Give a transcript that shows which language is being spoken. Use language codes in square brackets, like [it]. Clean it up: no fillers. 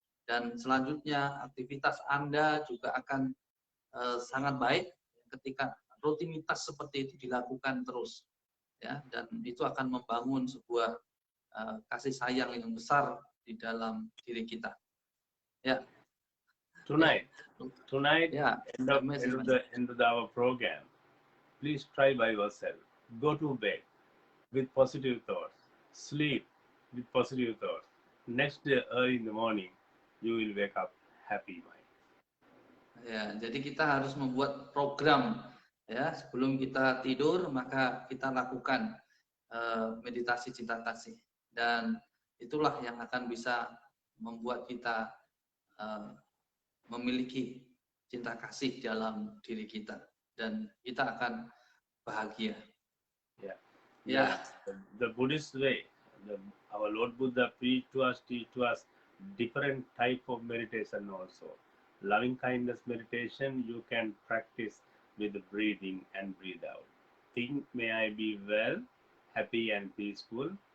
[id] Dan selanjutnya aktivitas Anda juga akan sangat baik ketika rutinitas seperti itu dilakukan terus, ya, dan itu akan membangun sebuah kasih sayang yang besar di dalam diri kita. Ya. [en] Tonight, Yeah, end of our program, please try by yourself. Go to bed with positive thoughts. Sleep with positive thoughts. Next day early in the morning, you will wake up happy mind. [id] Ya, jadi kita harus membuat program, ya, sebelum kita tidur maka kita lakukan meditasi cinta kasih, dan itulah yang akan bisa membuat kita memiliki cinta kasih dalam diri kita, dan kita akan bahagia. [en] Yeah. Yeah. The Buddhist way, our Lord Buddha preached to us, teach to us different type of meditation also. Loving kindness meditation you can practice with the breathing and breathe out. Think, may I be well, happy and peaceful.